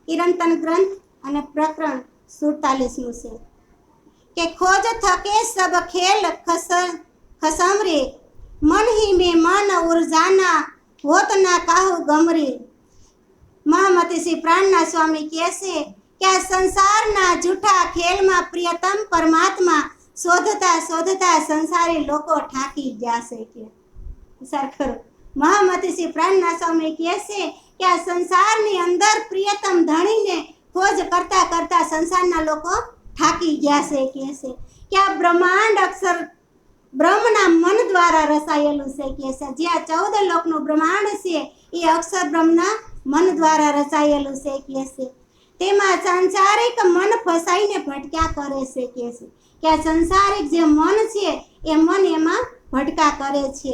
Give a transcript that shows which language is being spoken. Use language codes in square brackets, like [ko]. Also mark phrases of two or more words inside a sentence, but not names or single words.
[gu] કિરંતન ગ્રંથ અને પ્રકરણ 47 છે કે [hi] खोज थके सब खेल खसमरे मन ही में मन उर्जाना होत ना काहू गमरे। [gu] મહામતી શ્રી પ્રાણના સ્વામી કહે છે કે આ સંસારના જૂઠા ખેલમાં પ્રિયતમ પરમાત્મા શોધતા શોધતા સંસારી લોકો થાકી ગયા છે કે વિચાર કરો। મહામતી શ્રી પ્રાણના સ્વામી કહે છે કે આ સંસારની અંદર પ્રિયતમ ધણીને ખોજ કરતા કરતા સંસારના લોકો થાકી ગયા છે કે આ બ્રહ્માંડ અક્ષર બ્રહ્મના મન દ્વારા રચાયેલું છે કે જે આ 14 લોકનું બ્રહ્માંડ છે એ અક્ષર બ્રહ્મના મન દ્વારા રચાયેલું છે કે તેમાં સાંસારિક મન ફસાઈને ભટક્યા કરે છે કે આ સંસારિક જે મન છે એ મન એમાં ભટકા કરે છે।